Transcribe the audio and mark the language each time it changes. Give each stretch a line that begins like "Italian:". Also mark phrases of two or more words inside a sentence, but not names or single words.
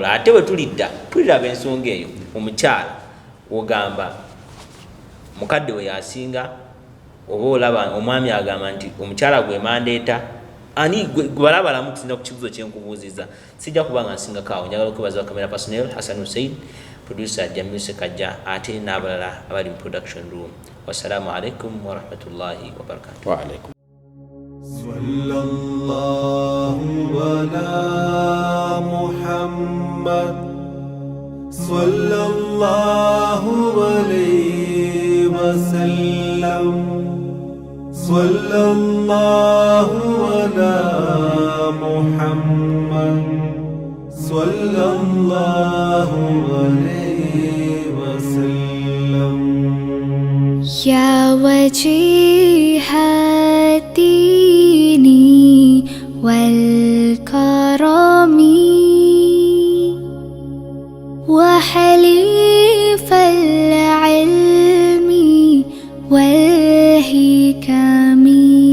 Ganda: Ate bwe tuliraba ensonga eyo omukyala ogamba mukadde we yasinga oba olaba omwami agamba nti omukyala gwe mandeeta ani gwebalabalamu tulinda ku kibuuzo kyenkubuuziza. Sijja kuba nga nsingako awo. Njagala okwebaza
English: kamera personnel
Ganda: Hassan Hussein, producer Jamil Sekajja ate n'abalala abali mu
English: production room.
Arabic: والسلام عليكم ورحمة الله وبركاته. وعليكم. صلى الله على محمد صلى الله عليه وسلم. صلى الله على محمد صلى الله عليه وسلم. يا وجيه الدين والكرم وحليف العلم والحكم.